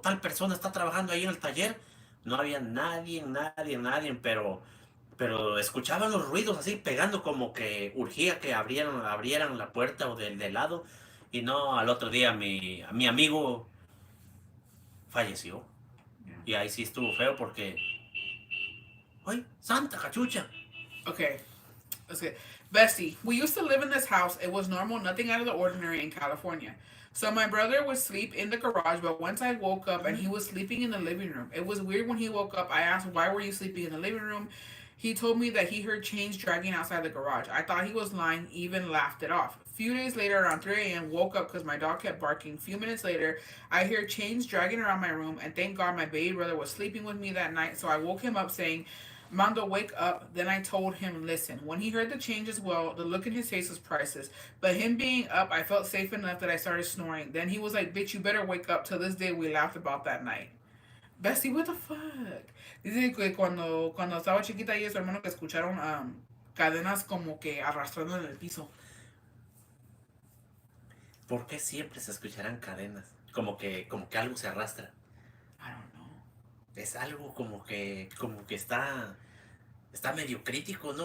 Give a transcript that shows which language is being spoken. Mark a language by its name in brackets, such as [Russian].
[Spanish] Tal persona está trabajando ahí en el taller. No había nadie, nadie, nadie, pero escuchaban los ruidos así, pegando como que urgía que abrieran la puerta o del lado, y no, al otro día mi amigo falleció. [English] Yeah. [Spanish] Y ahí sí estuvo feo porque ¡ay, Santa cachucha! [English] Okay. Let's get Bestie. We used to live in this house. It was normal, nothing out of the ordinary in California. So my brother would sleep in the garage, but once I woke up and he was sleeping in the living room. It was weird when he woke up. I asked, why were you sleeping in the living room? He told me that he heard chains dragging outside the garage. I thought he was lying, even laughed it off. A few days later, around 3 a.m., woke up because my dog kept barking. A few minutes later, I hear chains dragging around my room, and thank God my baby brother was sleeping with me that night, so I woke him up saying, Mando, wake up. Then I told him, listen. When he heard the change as well, the look in his face was priceless. But him being up, I felt safe enough that I started snoring. Then he was like, bitch, you better wake up. Till this day, we laughed about that night. Bessie, what the fuck? [Spanish] Dice que cuando estaba chiquita y su hermano que escucharon cadenas como que arrastrando en el piso. ¿Por qué siempre se escucharán cadenas? Como que algo se arrastra. [English] I don't know. [Spanish] Es algo como que está medio crítico, ¿no?